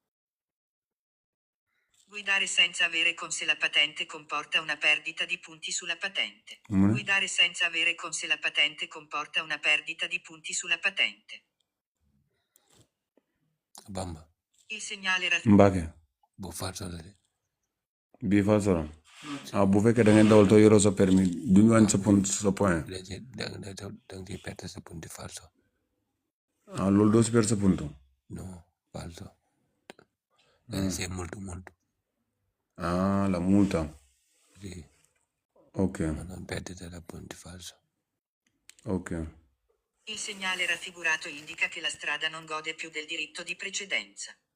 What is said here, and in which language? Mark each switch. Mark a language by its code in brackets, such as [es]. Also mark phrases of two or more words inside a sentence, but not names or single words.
[it] Guidare senza avere con sé la patente comporta una perdita di punti sulla patente. Guidare senza avere con sé la patente comporta una perdita di punti sulla patente. Bamba. Il segnale Mbake. [wo] Bu falso la de. Bii falso la. Bu fekkee da ngeen dawal te yoroo sa permis duñu wàññi sa point. Dang ci perte sa punti falso. Loolu doo si perte sa punto. [it] No, falso. Sei molto. La multa. Sì. Ok. Non perdite la punti falso. Ok. Il segnale raffigurato indica che la strada non gode più del diritto di precedenza.